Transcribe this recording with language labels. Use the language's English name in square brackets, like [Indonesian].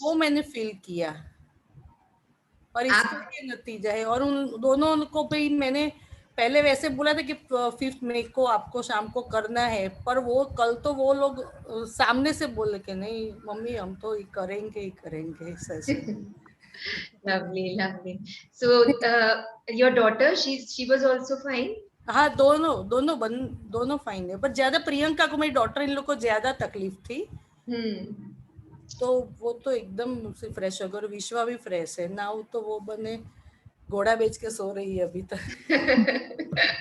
[Hindi] वो मैंने फील किया, और इसका ये नतीजा है। और उन दोनों को भी मैंने पहले वैसे बोला था कि 5 मई को आपको शाम को करना है, पर वो कल तो वो लोग सामने से बोले कि नहीं मम्मी हम तो करेंगे ही करेंगे session. [English] lovely, lovely. So your daughter, she was also fine? [Hindi] हाँ, दोनों फाइन है, पर ज्यादा प्रियंका को, मेरी डॉटर इन लोग को ज्यादा तकलीफ थी। तो वो तो एकदम से फ्रेश हो गई, और विश्वा भी फ्रेश है ना, तो वो बने घोड़ा बेच के सो रही है अभी तक।